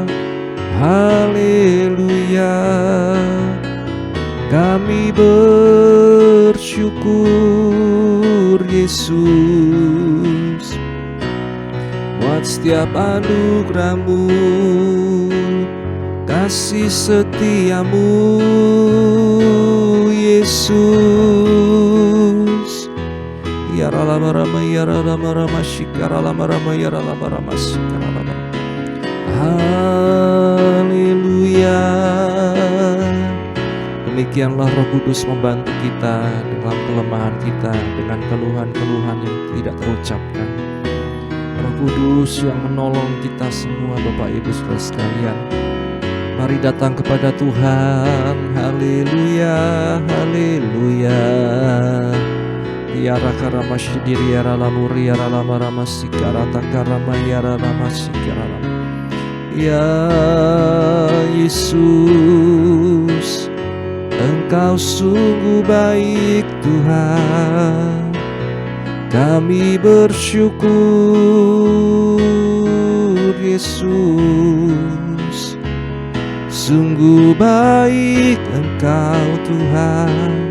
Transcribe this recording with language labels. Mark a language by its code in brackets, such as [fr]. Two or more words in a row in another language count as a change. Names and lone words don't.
[id] Haleluya, kami bersyukur Yesus buat setiap anugerah-Mu, kasih setia-Mu Yesus. Ya Rama Rama ya Rama Rama Shikara Rama Rama ya Rama Rama Shikara Rama. Haleluya. Demikianlah Roh Kudus membantu kita dalam kelemahan kita, dengan keluhan-keluhan yang tidak terucapkan. Roh Kudus yang menolong kita semua, Bapak Ibu Saudara sekalian. Mari datang kepada Tuhan. Haleluya, haleluya. Yara karama shidiri yara lamuri yara lama rama sikara takarama yara lama sikara lama. Ya Yesus, Engkau sungguh baik Tuhan. Kami bersyukur Yesus, sungguh baik Engkau Tuhan.